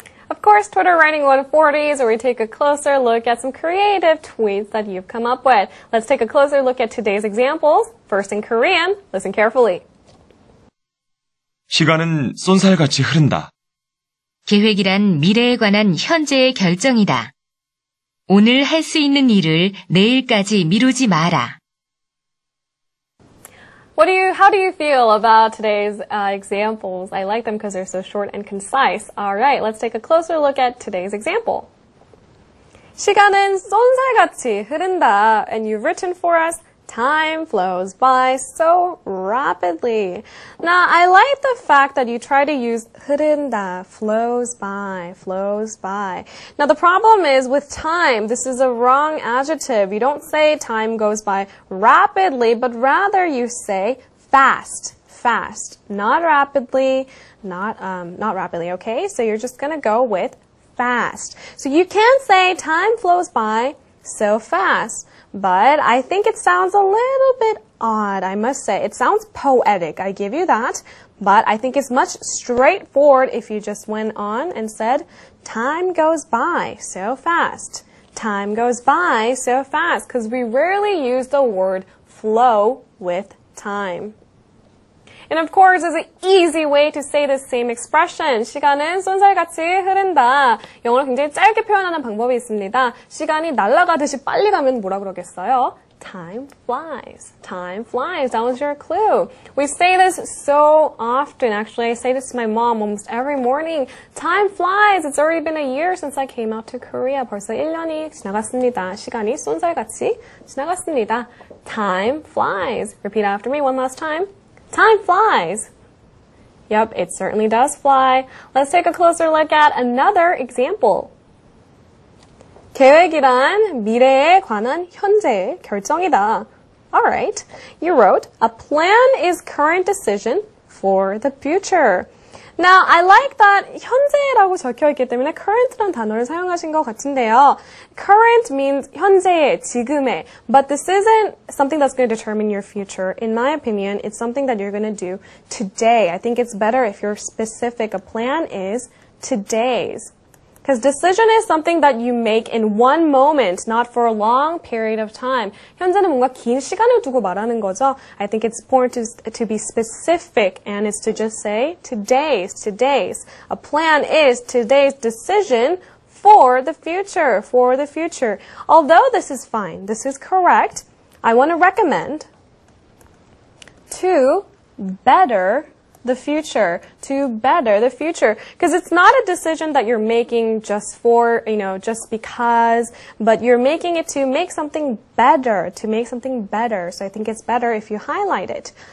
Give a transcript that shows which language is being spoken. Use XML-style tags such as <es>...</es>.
<en>Of course, Twitter Writing 140 is where we take a closer look at some creative tweets that you've come up with. Let's take a closer look at today's examples. First in Korean, listen carefully.</en> <ko>시간은 쏜살같이 흐른다. 계획이란 미래에 관한 현재의 결정이다. 오늘 할 수 있는 일을 내일까지 미루지 마라.</ko> <en>How do you feel about today's examples? I like them because they're so short and concise. All right, let's take a closer look at today's example.</en> <ko>시간은 쏜살같이 흐른다.</ko> <en>And you've written for us, time flows by so rapidly. Now, I like the fact that you try to use 흐른다, flows by. Now, the problem is with time, this is a wrong adjective. You don't say time goes by rapidly, but rather you say fast. Not rapidly, not rapidly, okay? So you're just gonna go with fast. So you can't say time flows by so fast. But I think it sounds a little bit odd, I must say. It sounds poetic, I give you that. But I think it's much straightforward if you just went on and said, time goes by so fast. Time goes by so fast. Because we rarely use the word flow with time. And of course, there's an easy way to say the same expression.</en> <ko>시간은 쏜살같이 흐른다. 영어로 굉장히 짧게 표현하는 방법이 있습니다. 시간이 날아가듯이 빨리 가면 뭐라 그러겠어요?</ko> <en>Time flies. Time flies. That was your clue. We say this so often. Actually, I say this to my mom almost every morning. Time flies. It's already been a year since I came out to Korea.</en> <ko>벌써 1년이 지나갔습니다. 시간이 쏜살같이 지나갔습니다.</ko> <en>Time flies. Repeat after me one last time. Time flies. Yep, it certainly does fly. Let's take a closer look at another example.</en> <ko>계획이란 미래에 관한 현재의 결정이다.</ko> <en>Alright, you wrote, a plan is current decision for the future. Now, I like that</en> <ko>현재라고 적혀있기 때문에 current란 단어를 사용하신 것 같은데요.</ko> <en>Current means</en> <ko>현재의, 지금의.</ko> <en>But this isn't something that's going to determine your future. In my opinion, it's something that you're going to do today. I think it's better if you're specific. A plan is today's. Because decision is something that you make in one moment, not for a long period of time.</en> <ko>현재는 뭔가 긴 시간을 두고 말하는 거죠.</ko> <en>I think it's important to be specific, and it's to just say today's. A plan is today's decision for the future. Although this is fine, this is correct, I want to recommend to better the future, because it's not a decision that you're making just for, just because, but you're making it to make something better, So I think it's better if you highlight it.</en>